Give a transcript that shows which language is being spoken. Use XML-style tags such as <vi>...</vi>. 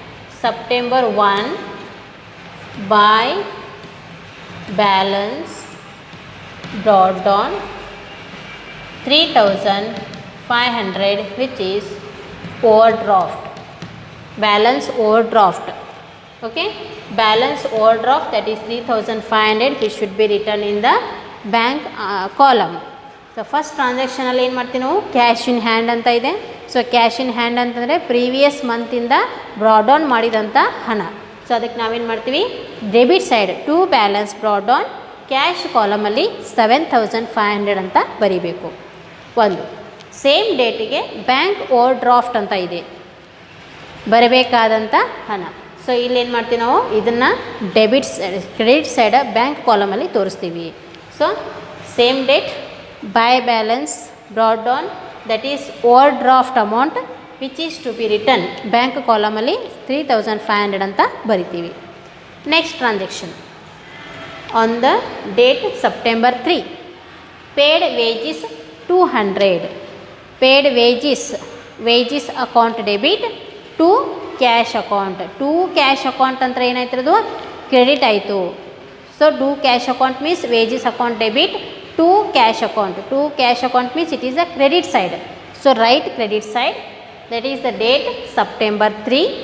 <en>September 1 by balance brought down 3,500, which is overdraft, balance overdraft. Okay, balance overdraft, that is 3,500, which should be written in the bank column. So first transaction</en> <kn>ಅಲ್ಲಿ ಏನು ಮಾಡ್ತೀವಿ ನಾವು, cash in hand ಅಂತ ಇದೆ. So cash in hand ಅಂತಂದರೆ previous ಮಂತಿಂದ brought down ಮಾಡಿದಂಥ ಹಣ. So ಅದಕ್ಕೆ ನಾವೇನು ಮಾಡ್ತೀವಿ, debit side to balance brought down cash ಕಾಲಮಲ್ಲಿ 7,500 ಅಂತ ಬರೀಬೇಕು. ಒಂದು ಸೇಮ್ ಡೇಟಿಗೆ ಬ್ಯಾಂಕ್ ಓವರ್ ಡ್ರಾಫ್ಟ್ ಅಂತ ಇದೆ, ಬರಬೇಕಾದಂಥ ಹಣ. ಸೊ ಇಲ್ಲೇನು ಮಾಡ್ತೀವಿ ನಾವು, ಇದನ್ನು debit side, credit side bank ಕಾಲಮಲ್ಲಿ ತೋರಿಸ್ತೀವಿ.</kn> <en>so same date by balance brought down, that is overdraft amount which is to be return bank ಕಾಲಮಲ್ಲಿ 3,500</en> <kn>ಅಂತ ಬರಿತೀವಿ.</kn> <en>Next transaction on the date September 3, paid wages 200, paid wages account debit to cash account. To cash account</en> <kn>ಅಂತ ಏನಾಯ್ತಿರೋದು, credit ಆಯಿತು.</kn> <en>So to cash account means wages account debit to cash account. To cash account means it is a credit side. So write credit side, that is the date September 3.</en>